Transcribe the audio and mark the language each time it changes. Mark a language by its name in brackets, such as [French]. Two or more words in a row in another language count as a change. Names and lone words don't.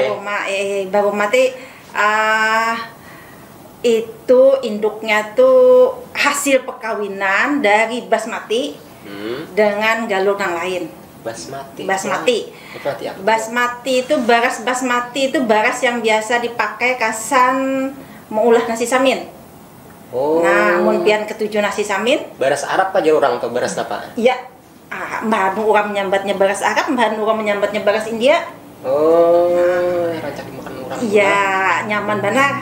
[Indonesian] Baroma itu induknya tuh hasil perkawinan dari basmati dengan galur yang lain. [Banjar] Basmati itu beras yang biasa dipakai kasan mengolah nasi samin. Nah, mun pian ketujuh nasi samin. Beras Arab aja orang tuh beras apa? Iya. Bahan orang menyambatnya beras Arab, bahan orang menyambatnya beras India. Rancak dimakan orang. Iya, nyaman benar.